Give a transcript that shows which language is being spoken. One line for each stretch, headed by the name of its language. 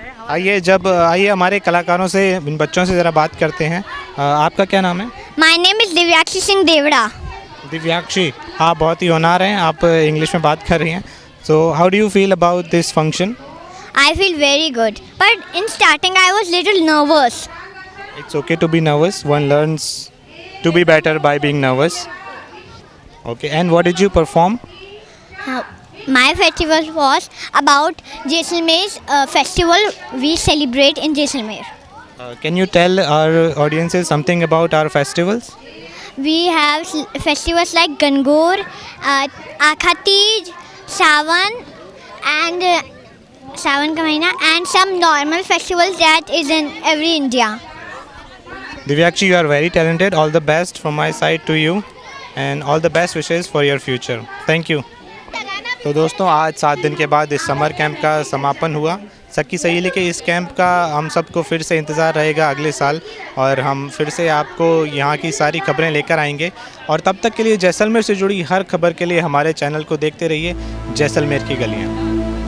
Hindi: आइए हमारे कलाकारों से, इन बच्चों से ज़रा बात करते हैं। आपका क्या नाम है?
English: My name is Divyakshi Singh Devda.
Hindi: दिव्याक्षी, आप बहुत ही होनहार हैं, आप इंग्लिश में बात कर रही हैं।
English: So how do you feel about this function? I feel very good, but in starting I was little nervous. It's okay to be nervous. One learns to be better by being nervous. Okay, and what did you perform? My festival was about Jaisalmer's festival we celebrate in Jaisalmer. Can you tell our audiences something about our festivals? We have festivals like Gangaur, Akha Teej, Sawan, and Sawan ka mahina, and some normal festivals that is in every India. Divyakshi, you are very talented. All the best from my side to you, and all the best wishes for your future. Thank you.
Hindi: तो दोस्तों, आज 7 दिन के बाद इस summer camp का समापन हुआ। सखी सहेली के इस कैंप का हम सबको फिर से इंतज़ार रहेगा अगले साल, और हम फिर से आपको यहाँ की सारी खबरें लेकर आएंगे। और तब तक के लिए जैसलमेर से जुड़ी हर खबर के लिए हमारे चैनल को देखते रहिए, जैसलमेर की गलियाँ।